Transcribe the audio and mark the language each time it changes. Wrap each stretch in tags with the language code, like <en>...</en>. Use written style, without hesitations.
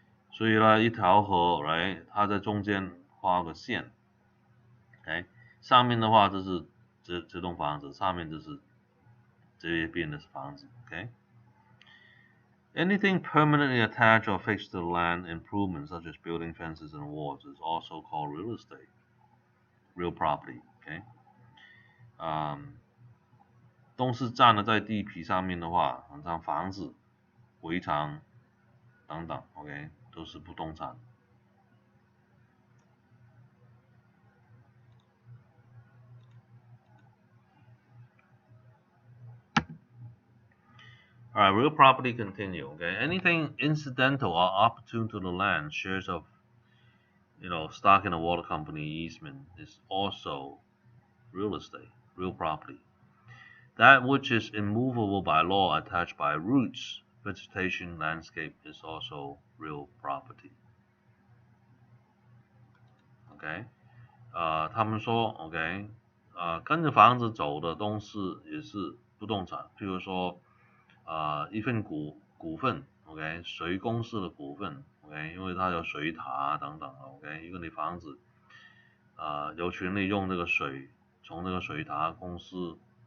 <zh>所以呢，一条河 ，right， 它在中间画个线 ，OK， 上面的话就是这栋房子，上面就是这边的房子</zh> <en>，OK。Anything permanently attached or fixed to the land improvements, such as building fences and walls, is also called real estate, real property.</en> <zh>OK， 都是站了在地皮上面的话，像房子、围墙等等 ，OK， 都是不动产。</zh> <en>All right, real property continue. Okay, anything incidental or opportune to the land, shares of, stock in a water company easement is also real estate, real property. That which is immovable by law, attached by roots, vegetation, landscape is also real property.</en> <zh>OK， 他们说 OK， 跟着房子走的东西也是不动产，譬如说，一份股份 ，OK， 水公司的股份 ，OK， 因为它有水塔等等 ，OK， 因为你房子，有权利用这个水，从这个水塔公司，</zh>